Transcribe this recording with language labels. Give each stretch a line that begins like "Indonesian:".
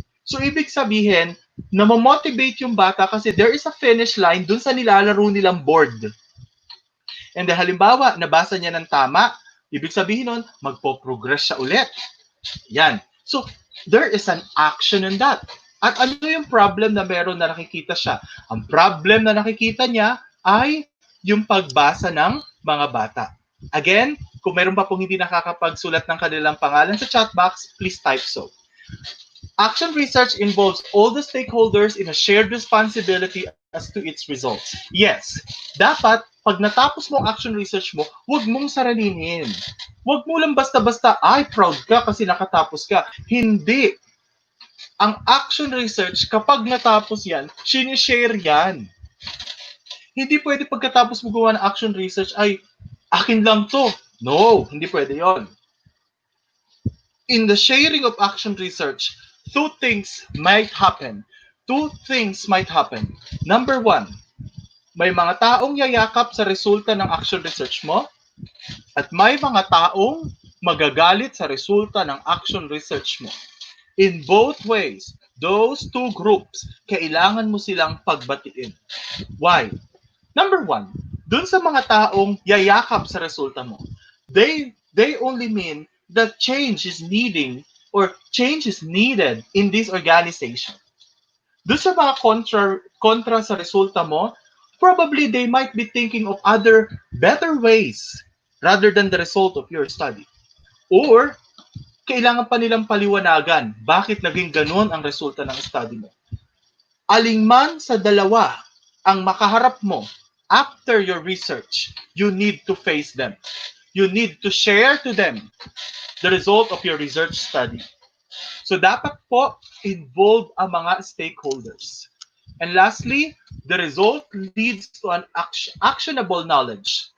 Filipino: So, ibig sabihin, namamotivate yung bata kasi
English: there is a finish line
Filipino: dun sa nilalaro nilang board. And then, halimbawa, nabasa niya ng tama, ibig sabihin nun, magpo-progress siya ulit. Yan.
English: So, there is an action in that.
Filipino: At ano yung problem na meron na nakikita siya? Ang problem na nakikita niya ay yung pagbasa ng mga bata. Again, Kung meron pa pong hindi nakakapagsulat ng kanilang pangalan sa chat box,
English: please type so. Action research involves all the stakeholders in a shared responsibility as to its results.
Filipino: Yes, dapat pag natapos mo ang action research mo, huwag mong saralinin. Huwag mo lang basta-basta, ay, proud ka kasi nakatapos ka. Hindi. Ang action research, kapag natapos yan, sinishare yan. Hindi pwede pagkatapos mo gawa ng action research, ay, akin lang to. No, hindi pwede yon.
English: In the sharing of action research, two things might happen. Two things might happen.
Filipino: Number one, may mga taong yayakap sa resulta ng action research mo at may mga taong magagalit sa resulta ng action research mo.
English: In both ways, those two groups,
Filipino: kailangan mo silang pagbatiin.
English: Why? Number one,
Filipino: dun sa mga taong yayakap sa resulta mo,
English: they only mean that change is needing or change is needed in this organization.
Filipino: Dun sa mga kontra sa resulta mo,
English: probably they might be thinking of other better ways rather than the result of your study.
Filipino: Or, kailangan pa nilang paliwanagan bakit naging ganun ang resulta ng study mo. Alingman sa dalawa ang makaharap mo
English: after your research, you need to face them. You need to share to them the result of your research study.
Filipino: So dapat po involve ang mga stakeholders.
English: And lastly, the result leads to an actionable knowledge.